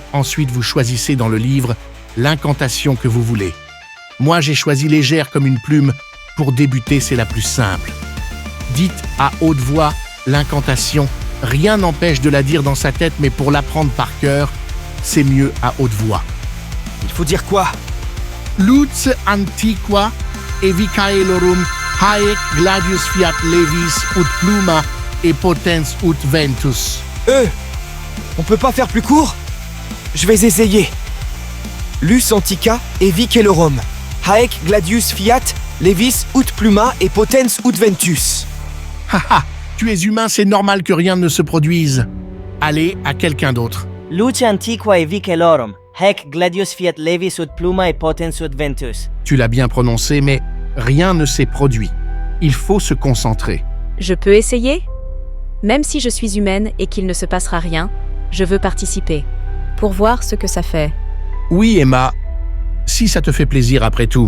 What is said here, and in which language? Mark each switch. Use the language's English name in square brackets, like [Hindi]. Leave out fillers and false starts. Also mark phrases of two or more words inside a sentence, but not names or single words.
[French] Ensuite, vous choisissez dans le livre l'incantation que vous voulez. Moi, j'ai choisi légère comme une plume. Pour débuter, c'est la plus simple. Dites à haute voix l'incantation. Rien n'empêche de la dire dans sa tête, mais pour l'apprendre par cœur, c'est mieux à haute voix. Il faut dire quoi? [Latin] Lux antiqua evicaelorum haec gladius fiat levis ut pluma et potens ut ventus. [French] On peut pas faire plus court? Je vais essayer. [Latin] Lus antica et vicelorum. Haec gladius fiat, levis ut pluma et potens ut ventus. [French] Haha, tu es humain, c'est normal que rien ne se produise. Allez, à quelqu'un d'autre. [Latin] Luce antiqua et vicelorum, haec gladius fiat levis ut pluma et potens ut ventus. [French] Tu l'as bien prononcé, mais rien ne s'est produit. Il faut se concentrer. Je peux essayer? Même si je suis humaine et qu'il ne se passera rien, je veux participer, pour voir ce que ça fait. Oui, Emma, si ça te fait plaisir après tout.